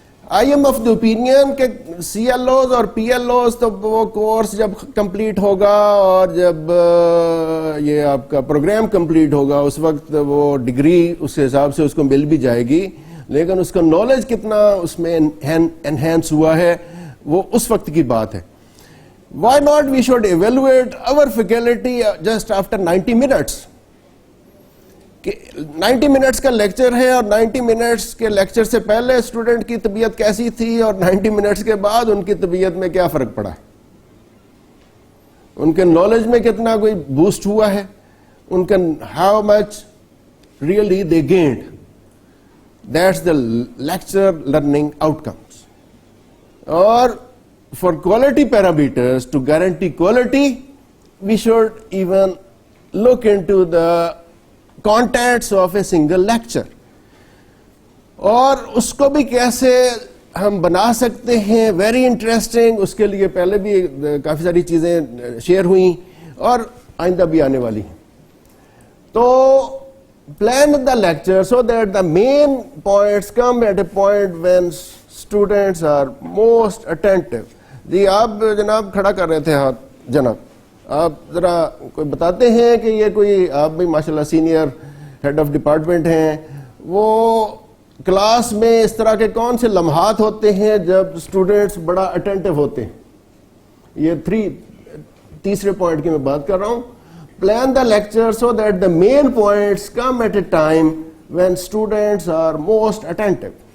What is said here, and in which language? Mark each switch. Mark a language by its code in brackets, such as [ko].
[en] I am of the opinion [ur] کہ C L Os اور P L Os تو وہ کورس جب کمپلیٹ ہوگا اور جب یہ آپ کا پروگرام کمپلیٹ ہوگا اس وقت وہ ڈگری اس حساب سے اس کو مل بھی جائے گی, لیکن اس کا نالج کتنا اس میں انہینس ہوا ہے وہ اس وقت کی بات ہے. [en] Why not we should evaluate our faculty just after 90 minutes? [ur] کہ 90 منٹس کا لیکچر ہے اور 90 منٹس کے لیکچر سے پہلے اسٹوڈنٹ کی طبیعت کیسی تھی اور 90 منٹس کے بعد ان کی طبیعت میں کیا فرق پڑا ہے, ان کے نالج میں کتنا کوئی بوسٹ ہوا ہے, ان کا [en] How much really they gained. That's the lecture learning outcomes. اور for quality parameters, to guarantee quality, we should even look into the contents of a single lecture. [ur] اور اس کو بھی کیسے ہم بنا سکتے ہیں [en] very interesting, [ur] اس کے لیے پہلے بھی کافی ساری چیزیں شیئر ہوئیں. اور آئندہ بھی آنے والی ہیں. [en] تو plan the lecture so that the main points come at a point when students are most attentive. [ur] جی آپ جناب کھڑا کر رہے تھے ہاتھ, جناب آپ ذرا کوئی بتاتے ہیں کہ یہ کوئی, آپ بھی ماشاءاللہ سینئر ہیڈ آف ڈپارٹمنٹ ہیں, وہ کلاس میں اس طرح کے کون سے لمحات ہوتے ہیں جب اسٹوڈینٹس بڑا اٹینٹو ہوتے ہیں؟ یہ تیسرے پوائنٹ کی میں بات کر رہا ہوں. [en] Plan the lecture so that the main points come at a time when students are most attentive.